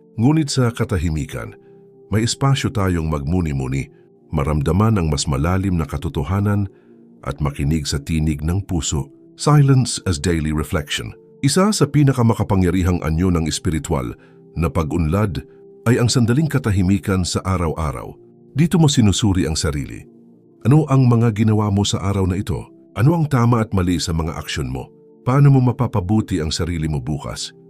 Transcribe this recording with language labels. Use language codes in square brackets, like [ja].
[tl] Ngunit sa katahimikan, may espasyo tayong magmuni-muni, maramdaman ang mas malalim na katotohanan at makinig sa tinig ng puso. [en] Silence as daily reflection. [tl] Isa sa pinakamakapangyarihang anyo ng espiritual na pag-unlad ay ang sandaling katahimikan sa araw-araw. Dito mo sinusuri ang sarili. Ano ang mga ginawa mo sa araw na ito? Ano ang tama at mali sa mga aksyon mo? Paano mo mapapabuti ang sarili mo bukas?